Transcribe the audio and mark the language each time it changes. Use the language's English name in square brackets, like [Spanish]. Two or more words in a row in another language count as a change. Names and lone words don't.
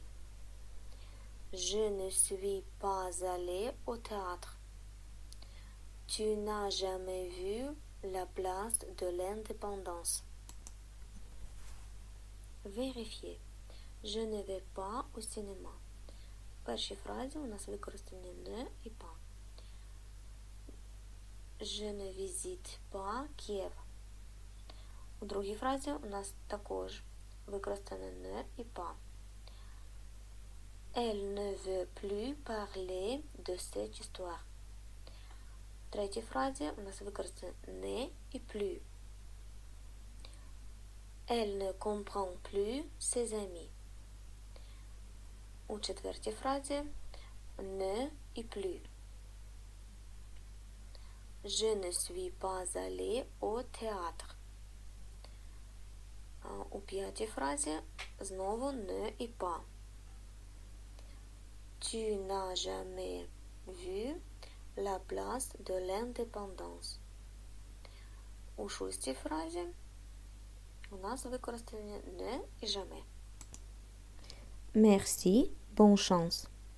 [French] Je ne suis pas allée au théâtre. Tu n'as jamais vu la place de l'indépendance. Vérifiez. Je ne vais pas au cinéma. [Ukrainian] В першій фразі у нас використані не і па. [French] Je ne visite pas Kiev. [Ukrainian] У другій фразі у нас також використане не і па. [French] Elle ne veut plus parler de cette histoire. [Ukrainian] В третій фразі у нас використане не і plus. [French] Elle ne comprend plus ses amis. [Ukrainian] У четвертій фразі не і plus. [French] Je ne suis pas allée au théâtre. [Ukrainian] У п'ятій фразі знову не і па. [French] Tu n'as jamais vu la place de l'indépendance. [Ukrainian] У шостій фразі у нас використані не і jamais. [French] Merci, bonne chance.